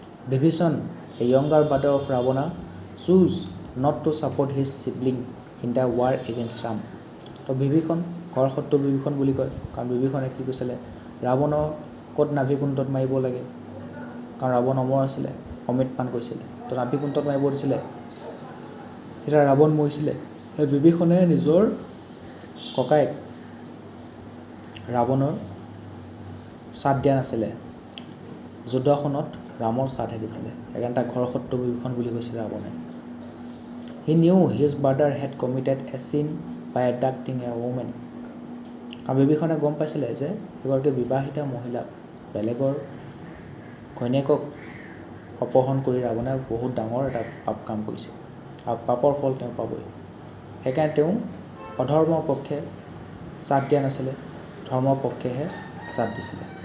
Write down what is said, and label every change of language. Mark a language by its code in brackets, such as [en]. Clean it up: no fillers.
[en] Vibhishana, a younger brother of Ravana, choose not to support his sibling in the war against Ram. [as] তো বিভীষণ, ঘৰ শত্ৰু বিভীষণ বুলি কয়, কাৰণ বিভীষণে কি কৈছিলে, ৰাৱণৰ ক'ত নাভিকুণ্ঠত মাৰিব লাগে, কাৰণ ৰাৱণ অমৰ আছিলে, অমৃত পান কৰিছিলে, তো নাভিকুণ্ঠত মাৰিব দিছিলে, তেতিয়া ৰাৱণ মৰিছিলে। সেই বিভীষণে নিজৰ ককায়েক ৰাৱণৰ চাথ দিয়া নাছিলে, যুদ্ধখনত ৰামৰ চাথহে দিছিলে, সেইকাৰণে তাক ঘৰ শত্ৰু বিভীষণ বুলি কৈছিলে ৰাৱণে। [en] He knew his brother had committed a sin by abducting a woman. [as] কাৰণ বিভীষণে গম পাইছিলে যে এগৰাকী বিবাহিতা মহিলাক, বেলেগৰ ঘৈণীয়েকক অপহৰণ কৰি ৰাৱণে বহুত ডাঙৰ এটা পাপ কাম কৰিছে, আৰু পাপৰ ফল তেওঁ পাবই। সেইকাৰণে তেওঁ অধৰ্মৰ পক্ষে চাথ দিয়া নাছিলে, ধৰ্মৰ পক্ষেহে চাথ দিছিলে।